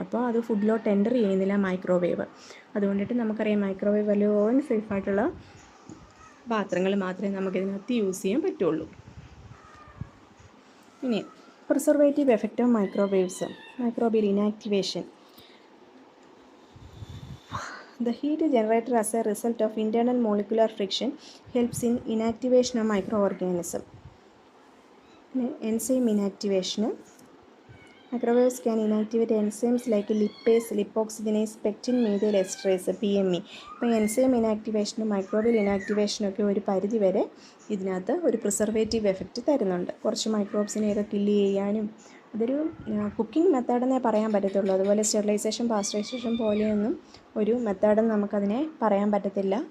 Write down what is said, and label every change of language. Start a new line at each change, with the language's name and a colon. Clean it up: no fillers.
Malayalam: അപ്പോൾ അത് ഫുഡിലോട്ട് എൻ്റർ ചെയ്യുന്നില്ല മൈക്രോവേവ്. അതുകൊണ്ടിട്ട് നമുക്കറിയാം മൈക്രോവേവ് വലിയ ഓവൻ സേഫായിട്ടുള്ള പാത്രങ്ങൾ മാത്രമേ നമുക്കിതിനകത്ത് യൂസ് ചെയ്യാൻ പറ്റുള്ളൂ.
English: ഇനി preservative effect of microwaves, microbial inactivation. The heat generated as a result of internal molecular friction helps in inactivation of microorganism. Enzyme inactivation. Microwaves can inactivate enzymes like lipase, lipoxygenase, pectin methyl esterase, PME.
Malayalam: ഇപ്പോൾ enzyme ഇനാക്ടിവേഷനും microbial ഇനാക്ടിവേഷനും ഒക്കെ ഒരു പരിധി വരെ ഇതിനകത്ത് ഒരു preservative effect തരുന്നുണ്ട്. കുറച്ച് മൈക്രോബ്സിനെയൊക്കെ kill ചെയ്യാനും. അതൊരു കുക്കിംഗ് മെത്തേഡെന്നേ പറയാൻ പറ്റത്തുള്ളൂ. അതുപോലെ സ്റ്റെറിലൈസേഷൻ, പാസ്റ്ററൈസേഷൻ പോലെയൊന്നും ഒരു മെത്തേഡെന്ന് നമുക്കതിനെ പറയാൻ പറ്റത്തില്ല.